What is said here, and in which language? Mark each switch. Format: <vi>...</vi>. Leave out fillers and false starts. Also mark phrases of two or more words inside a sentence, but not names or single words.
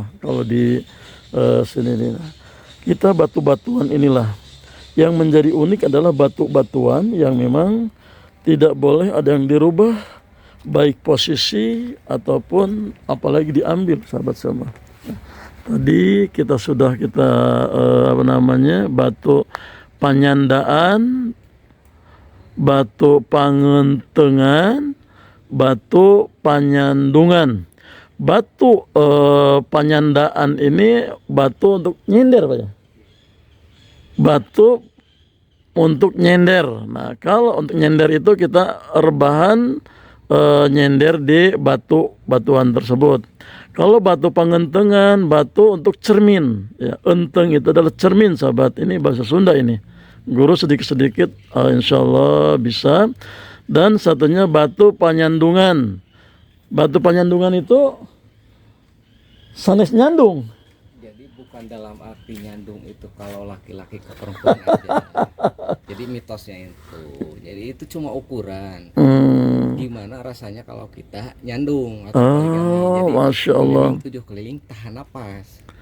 <id>Kalau di sini nih, kita batu-batuan inilah yang menjadi unik adalah batu-batuan yang memang tidak boleh ada yang dirubah, baik posisi ataupun apalagi diambil, sahabat semua. Tadi kita sudah apa namanya batu panyandaan, batu pangentengan, batu panyandungan. Batu panyandaan ini batu untuk nyender Pak ya? Batu untuk nyender. Nah kalau untuk nyender itu kita rebahan nyender di batuan tersebut. Kalau batu pangentengan, batu untuk cermin ya, enteng itu adalah cermin sahabat. Ini bahasa Sunda ini. Guru sedikit-sedikit</id> <ar>إن شاء الله</ar> <id>bisa. Dan satunya batu panyandungan. Batu panyandungan itu sanes nyandung. Jadi bukan dalam arti nyandung itu kalau laki-laki ke perempuan aja. Jadi mitosnya itu. Jadi itu cuma ukuran. Gimana rasanya kalau kita nyandung atau jadi</id> <ar>ما شاء الله.</ar> <id>Tujuh keliling tahan napas.</id>